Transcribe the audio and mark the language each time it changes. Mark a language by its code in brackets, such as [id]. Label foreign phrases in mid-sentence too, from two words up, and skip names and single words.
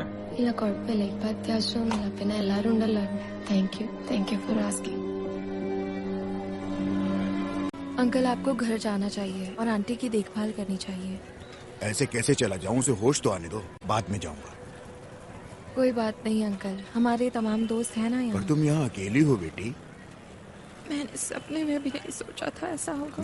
[ml] ഇല്ല, കുഴപ്പമില്ല. ഇപ്പൊ അത്യാവശ്യമൊന്നുമില്ല. പിന്നെ എല്ലാരും ഉണ്ടല്ലോ. [en] Thank you for asking. [hi] अंकल आपको घर जाना चाहिए और आंटी की देखभाल करनी चाहिए। ऐसे कैसे चला जाऊं? उसे होश तो आने दो, बाद में जाऊंगा। कोई बात नहीं अंकल, हमारे तमाम दोस्त हैं ना यहाँ। पर तुम यहाँ अकेली हो बेटी। मैंने सपने में भी नहीं सोचा था ऐसा होगा।